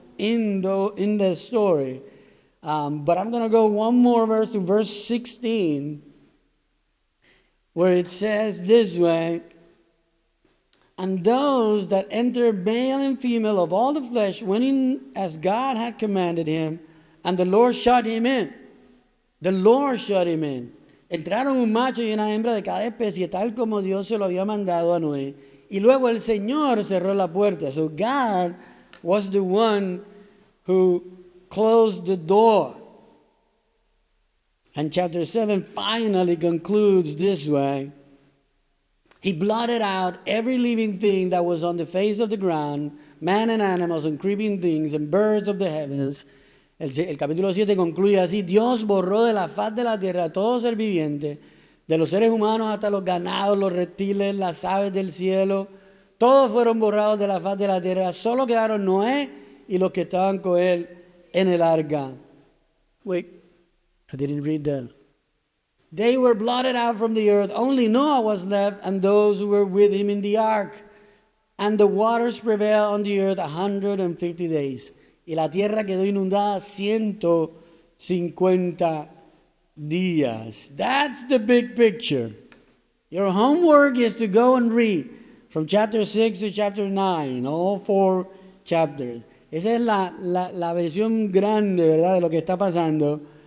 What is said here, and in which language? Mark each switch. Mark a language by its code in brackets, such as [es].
[en] in the story. But I'm going to go one more verse to verse 16, where it says this way, and those that enter male and female of all the flesh went in as God had commanded him, and the Lord shut him in. The Lord shut him in. [es] Entraron un macho y una hembra de cada especie, tal como Dios se lo había mandado a Noé. Y luego el Señor cerró la puerta. [en] So God was the one who closed the door. And chapter 7 finally concludes this way. He blotted out every living thing that was on the face of the ground, man and animals and creeping things and birds of the heavens. [es] El capítulo 7 concluye así: Dios borró de la faz de la tierra todo ser viviente, de los seres humanos hasta los ganados, los reptiles, las aves del cielo. Todos fueron borrados de la faz de la tierra. Solo quedaron Noé y los que estaban con él en el arca. [en] Wait, I didn't read that. They were blotted out from the earth. Only Noah was left and those who were with him in the ark. And the waters prevailed on the earth 150 days. [es] Y la tierra quedó inundada 150 días. [en] That's the big picture. Your homework is to go and read from chapter 6 to chapter 9, all 4 chapters. [es] Esa es la versión grande, ¿verdad?, de lo que está pasando.